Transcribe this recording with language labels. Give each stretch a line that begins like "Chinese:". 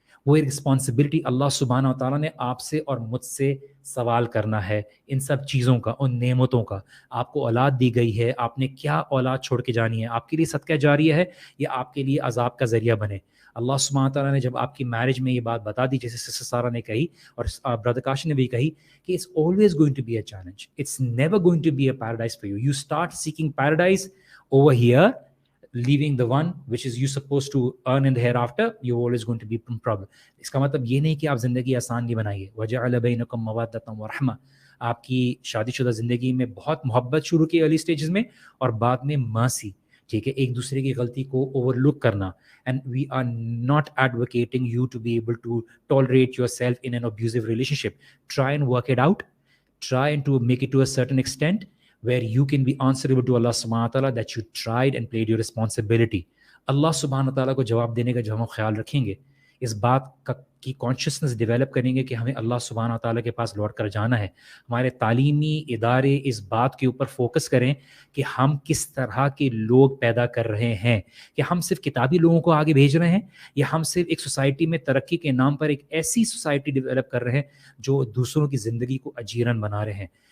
Urdu: وہ ایک رسپانسبلٹی اللہ سبحانہ و تعالیٰ نے آپ سے اور مجھ سے سوال کرنا ہے ان سب چیزوں کا, ان نعمتوں کا. آپ کو اولاد دی گئی ہے, آپ نے کیا اولاد چھوڑ کے جانی ہے. آپ کے لیے صدقہ جاریہ ہے یا آپ کے لیے عذاب کا ذریعہ بنے. اللہ سبحانہ تعالیٰ نے جب آپ کی میرج میں یہ بات بتا دی, جیسے سسٹر سارہ نے کہی اور برادر کاش نے بھی کہی, کہ
English: it's always going to be a challenge. It's never going to be a paradise for you. You start seeking paradise over here, leaving the one which is you supposed to earn in the hereafter, you're always going to be in problem.
Urdu: اس کا مطلب یہ نہیں کہ آپ زندگی آسان نہیں بنائیے.
Arabic: وَجَعَلَ بَيْنَكُمْ مَوَدَّةً وَرَحْمَةً.
Urdu: آپ کی شادی شدہ زندگی میں بہت محبت شروع کی ارلی سٹیجز میں اور بعد میں مرسی, ٹھیک ہے, ایک دوسرے کی غلطی کو اوور لک کرنا.
English: And we are not advocating you to be able to tolerate yourself in an abusive relationship. Try and work it out. Try and to make it to a certain extent where you can be answerable to Allah subhanahu wa ta'ala that you tried and played your responsibility.
Urdu: Allah subhanahu wa ta'ala کو جواب دینے کا جب ہم خیال رکھیں گے, اس بات کی کانشیسنس ڈیولپ کریں گے کہ ہمیں اللہ سبحانہ تعالیٰ کے پاس لوٹ کر جانا ہے. ہمارے تعلیمی ادارے اس بات کے اوپر فوکس کریں کہ ہم کس طرح کے لوگ پیدا کر رہے ہیں, کہ ہم صرف کتابی لوگوں کو آگے بھیج رہے ہیں یا ہم صرف ایک سوسائٹی میں ترقی کے نام پر ایک ایسی سوسائٹی ڈیولپ کر رہے ہیں جو دوسروں کی زندگی کو اجیرن بنا رہے ہیں.